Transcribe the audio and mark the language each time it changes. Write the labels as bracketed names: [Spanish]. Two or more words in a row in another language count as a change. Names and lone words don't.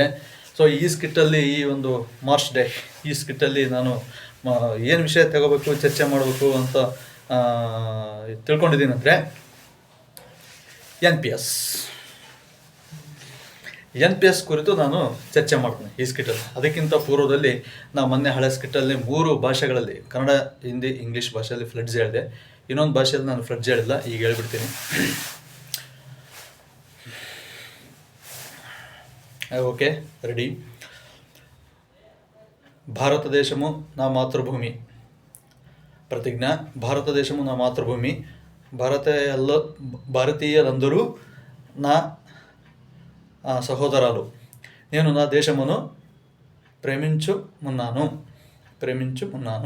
[Kannada] ಸೊ ಈ ಸ್ಕಿಟ್ಟಲ್ಲಿ, ಈ ಒಂದು [English] march day [Kannada] ಈ ಸ್ಕಿಟ್ಟಲ್ಲಿ ನಾನು ಏನು ವಿಷಯ ತಗೋಬೇಕು, ಚರ್ಚೆ ಮಾಡಬೇಕು ಅಂತ ತಿಳ್ಕೊಂಡಿದ್ದೀನಿ ಅಂದರೆ, ಎನ್ ಪಿ ಎಸ್ ಕುರಿತು ನಾನು ಚರ್ಚೆ ಮಾಡ್ತೀನಿ ಈ ಸ್ಕಿಟ್ಟಲ್ಲಿ. ಅದಕ್ಕಿಂತ ಪೂರ್ವದಲ್ಲಿ ನಾವು ಮೊನ್ನೆ ಹಳೆ ಸ್ಕಿಟ್ಟಲ್ಲಿ 3 ಭಾಷೆಗಳಲ್ಲಿ, ಕನ್ನಡ, ಹಿಂದಿ, ಇಂಗ್ಲೀಷ್ ಭಾಷೆಯಲ್ಲಿ ಫ್ಲಡ್ಸ್ ಹೇಳಿದೆ. ಇನ್ನೊಂದು ಭಾಷೆಯಲ್ಲಿ ನಾನು ಫ್ಲಡ್ಸ್ ಹೇಳಿಲ್ಲ, ಈಗ ಹೇಳ್ಬಿಡ್ತೀನಿ. [English] okay, ready. [Telugu] భారత దేశము నా మాతృభూమి. ప్రతిజ్ఞ. భారతదేశము నా మాతృభూమి. భారతీయులందరూ నా సహోదరాలు. నేను నా దేశమును ప్రేమించుమున్నాను.